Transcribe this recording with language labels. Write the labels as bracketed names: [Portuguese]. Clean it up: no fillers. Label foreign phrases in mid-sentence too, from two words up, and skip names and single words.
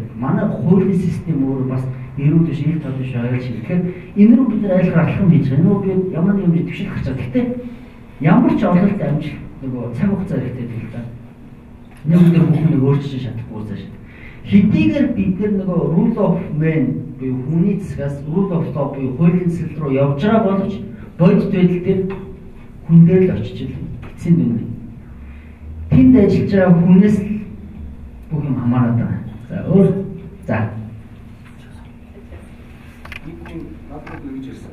[Mongolian] Манай хуулийн систем өөрөө бас эрүүл биш, ил тод биш ойлгож байна. Тэгэхээр энэ рүү бид нар айлхаар алхам хийж байгаа. Нөгөө би ямар нэг юм төвшил гарч байгаа. Гэхдээ ямар ч ололт амжилт нөгөө цаг хугацаа хэрэгтэй л да. Нэг өдөр бүхнийг өөрчилж чадахгүй зааш. Хэдийгээр бид нөгөө [English] rule of man [Mongolian] буюу хүний засгаас [English] rule of law [Mongolian] буюу хуулийн цэцэл рүү явж байгаа боловч бодит байдал дээр хүн дээр л очиж л эцсийн дүн. Тэнд ажиллаж байгаа хүнээс бүх юм хамаарат байгаа. За өөр за. Нэг хүн надад өгч ирсэн.